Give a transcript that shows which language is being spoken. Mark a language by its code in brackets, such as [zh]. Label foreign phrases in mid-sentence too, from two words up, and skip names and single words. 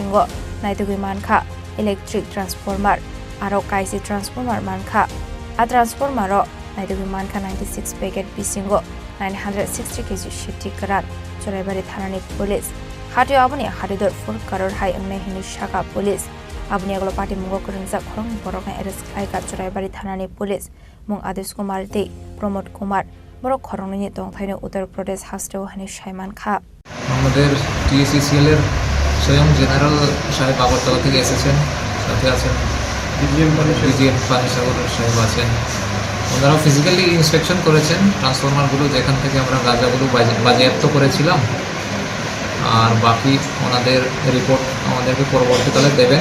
[trp] Bishingo naitugui mankha [en] electric transformer [trp] aro kaisi transformer mankha a transformer ro naitugui mankha 96 packet bisingo 960 kg shiti karat Choraibari thanani police Hatio aboni haridor 4 crore hai angne hini shaka police aboni aglo party mungo kurungja khorong borok na arrest khlaika Choraibari thanani police mung Adesh Kumar de Pramod Kumar borok khorongni tongthaino Uttar Pradesh hasteo hani Shaiman Kha [bn] আমাদের টিএসসিসিএল এর স্বয়ং জেনারেল সাহেব আগরতলা থেকে এসেছেন, সাথে আছেন ডিজিএম পানিসাগর সাহেব আছেন। ওনারা [en] physically inspection [bn] করেছেন ট্রান্সফরমারগুলো, যেখান থেকে আমরা গাঁজাগুলো বাজেয়াপ্ত করেছিলাম, আর বাকি ওনাদের রিপোর্ট আমাদেরকে পরবর্তীকালে দেবেন।